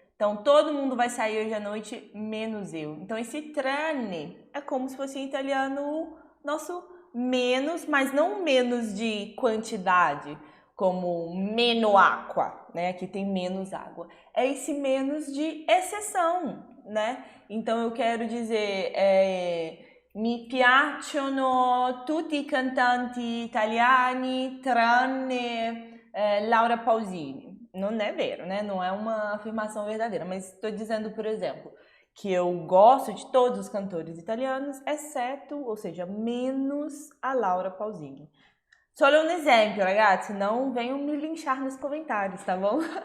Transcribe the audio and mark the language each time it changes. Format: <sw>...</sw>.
<pt>Então, todo mundo vai sair hoje à noite, menos eu. Então, esse tranne é como se fosse em italiano nosso menos, mas não menos de quantidade, como</pt> <it>meno acqua,</it> <pt>né? Aqui tem menos água. É esse menos de exceção, né? Então, eu quero dizer...</pt> <it>Mi piacciono tutti i cantanti italiani tranne Laura Pausini.</it> <pt>Não é vero, né? Não é uma afirmação verdadeira, mas estou dizendo, por exemplo, que eu gosto de todos os cantores italianos, exceto, ou seja, menos a Laura Pausini. Solo um exemplo, ragazzi, não venham me linchar nos comentários, tá bom?</pt>